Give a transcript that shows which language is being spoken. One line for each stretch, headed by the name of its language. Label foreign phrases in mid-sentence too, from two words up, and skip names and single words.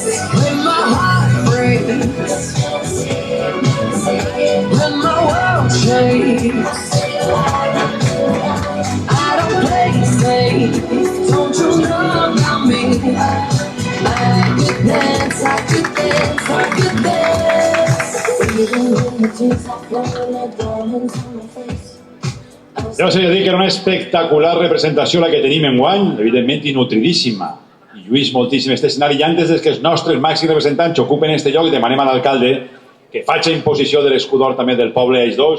English: When my heart breaks, when my world shakes, I don't play it safe. Don't you know about me? I could dance, I could dance, I could dance. the tears are flowing like diamonds on my face.
Catalan: Ja us he de dir que era una espectacular representació la que tenim enguany, evidentment i nutridíssima. I lluís moltíssim este escenari. I antes que els nostres màxims representants ocupen este lloc, demanem a l'alcalde que faci imposició de l'escudor també del poble a ells dos.